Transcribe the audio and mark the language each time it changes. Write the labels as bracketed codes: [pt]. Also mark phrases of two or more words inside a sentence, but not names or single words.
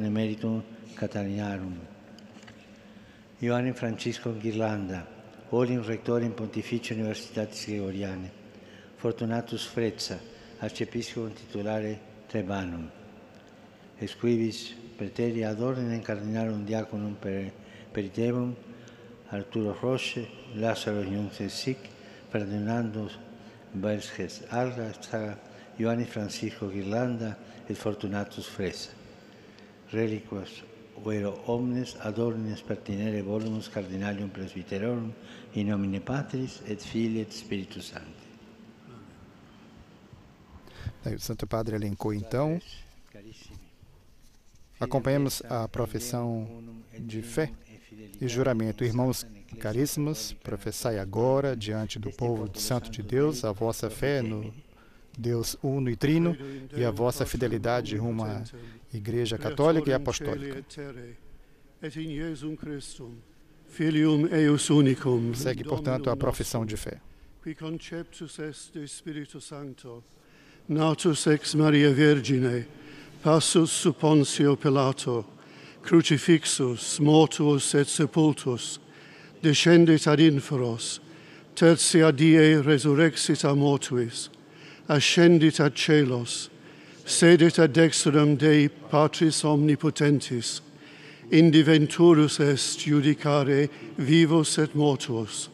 [la] Emeritum Catalinarum, Ioannem Francisco Ghirlanda, Olim Rectorem Pontificio Universitatis Gregorianae, Fortunatus Frezza, Archiepiscopum Titulare Trebanum, Esquibis Praeteri ad ordinem Cardinalum Diaconum Peritevum, Arturo Roche, Lázaro Junce Sic, Ferdinando Velges Alga, Ioannem Francisco Ghirlanda et Fortunatus Frezza. Reliquas vero omnes ad ordines pertinere volumus Cardinalium Presbyterorum in nomine Patris et Filii et Spiritus Sancti. [pt] O Santo Padre elencou então. Acompanhamos a profissão de fé e juramento. Irmãos caríssimos, professai agora diante do povo santo de Deus a vossa fé no Deus uno e trino e a vossa fidelidade rumo à Igreja Católica e Apostólica. Segue, portanto, a profissão de fé. [la] Natus ex Maria Virgine, passus sub Pontio Pilato, crucifixus, mortuus et sepultus, descendit ad inferos, tertia die resurrexit a mortuis, ascendit ad celos, sedit ad dexteram Dei Patris Omnipotentis, indi venturus est judicare vivos et mortuos.